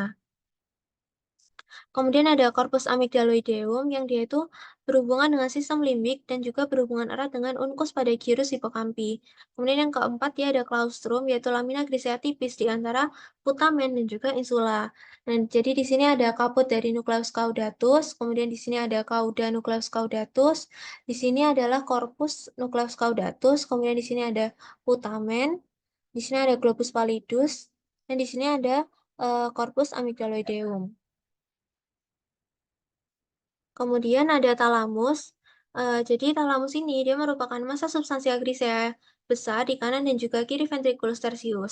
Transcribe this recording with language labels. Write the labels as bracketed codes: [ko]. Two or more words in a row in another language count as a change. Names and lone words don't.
[id] Kemudian ada [la] corpus amygdaloideum [id] yang dia itu berhubungan dengan sistem limbik dan juga berhubungan erat dengan uncus pada [la] gyrus hippocampus. [id] Kemudian yang keempat dia ada claustrum yaitu [la] lamina grisea [id] tipis di antara putamen dan juga insula. Nah, jadi di sini ada kaput dari [la] nucleus caudatus, [id] kemudian di sini ada [la] cauda nucleus caudatus, [id] di sini adalah [la] corpus nucleus caudatus, [id] kemudian di sini ada putamen, Di sini ada [la] globus pallidus, [id] dan di sini ada [la] corpus amygdaloideum. [id] Kemudian ada talamus. Jadi talamus ini dia merupakan massa [la] substansia grisea [id] besar di kanan dan juga kiri [la] ventriculus tertius.